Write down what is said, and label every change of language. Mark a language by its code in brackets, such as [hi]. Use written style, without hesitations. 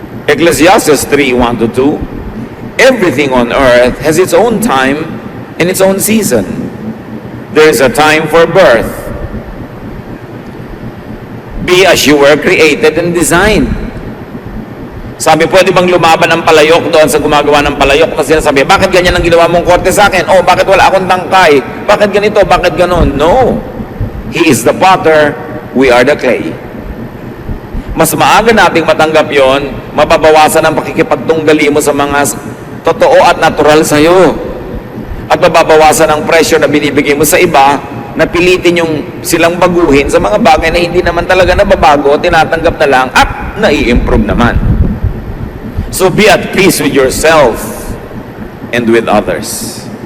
[en] Ecclesiastes 3:1-2, everything on earth has its own time and its own season. There is a time for birth. Be as you were created and designed. [tl] Sabi, pwede bang lumaban ng palayok doon sa gumagawa ng palayok? Kasi sinasabi, bakit ganyan ang ginawa mong korte sa akin? Oh, bakit wala akong tangkay? Bakit ganito? Bakit ganon? No. [en] He is the potter, we are the clay. [tl] Mas maaga nating matanggap yon, mababawasan ang pakikipagtunggali mo sa mga totoo at natural sa'yo. At mababawasan ang pressure na binibigay mo sa iba na pilitin yung silang baguhin sa mga bagay na hindi naman talaga nababago, tinatanggap na lang at nai-improve naman. [en] So be at peace with yourself and with others.